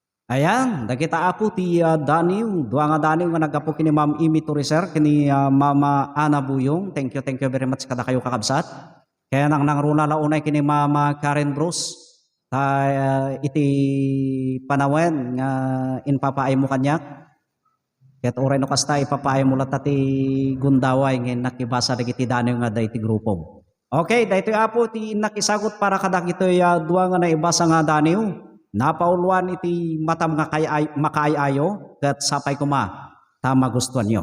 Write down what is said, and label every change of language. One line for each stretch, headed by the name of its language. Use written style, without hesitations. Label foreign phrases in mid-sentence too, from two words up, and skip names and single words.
Iloko: Ayan, dagita apo ti Daniel, duwa nga Daniel nga nagapo kini Ma'am Imi Turiser, kini Mama Ana Buyong.
English: Thank you very much
Iloko: kada kayo kakabsat. Kaya nang nangruna launay kini Mama Karen Bruce. Iti panawen nga inpapaay mo kanyak. Ket oray no kasta ipapaay mo lata ti gundaway ngin nakibasa dagiti Daniel nga dayti grupom. Okay, daytoy apo ti nakisagot para kadagitoy duwa nga naibasa nga Daniel. Napauluan iti matam nga makaayayo ket sapay kuma ta magustuhan nyo.